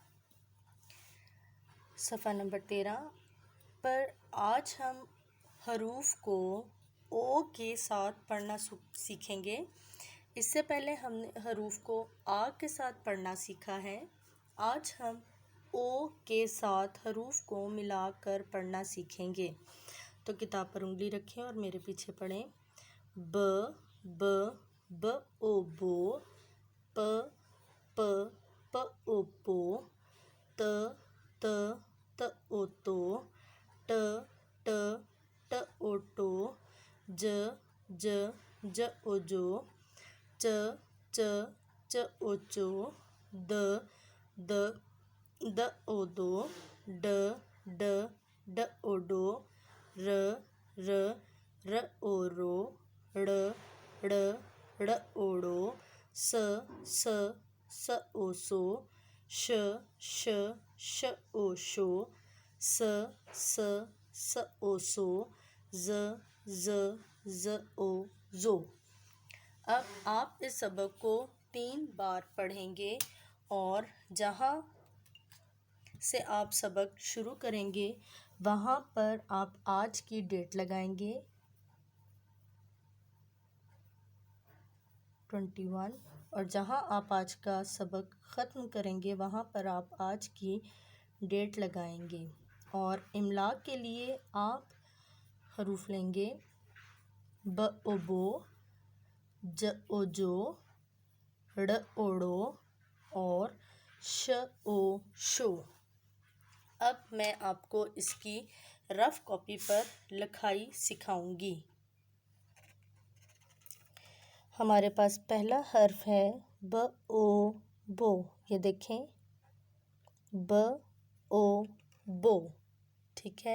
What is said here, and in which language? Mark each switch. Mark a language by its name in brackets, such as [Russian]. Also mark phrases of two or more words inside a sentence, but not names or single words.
[Hindi] सफ़ा नंबर 13 पर आज हम हरूफ को ओ के साथ पढ़ना सीखेंगे। इससे पहले हमने हरूफ को आ के साथ पढ़ना सीखा है। आज हम ओ के साथ हरूफ को मिलाकर पढ़ना सीखेंगे। तो किताब पर उंगली रखें और मेरे पीछे पढ़ें। ब ब ब ओ बो, प प प ओ पो, त त त ओ तो, ट ट ट ओ टो, ज ज ज ओ जो, च च च ओ चो, द द द ओ दो, ड ड ड ओ डो, र र र ओ रो, ड़ ड़ ड़ ओ ड़ो, स स स ओ सो, श श श ओ शो, स स स ओ सो, ज ज ज ओ ज़ो। अब आप इस सबक को 3 बार पढ़ेंगे और जहाँ से आप सबक शुरू करेंगे वहाँ पर आप आज की डेट लगाएंगे 21 और जहाँ आप आज का सबक ख़त्म करेंगे वहाँ पर आप आज की डेट लगाएंगे। और इमला के लिए आप हरूफ लेंगे ब ओ बो, ज ओ जो, ड़ ओड़ो और श ओ शो। अब मैं आपको इसकी [English] rough copy [Hindi] पर लिखाई सिखाऊंगी। हमारे पास पहला हर्फ है ब ओ बो, ये देखें ब ओ बो, ठीक है।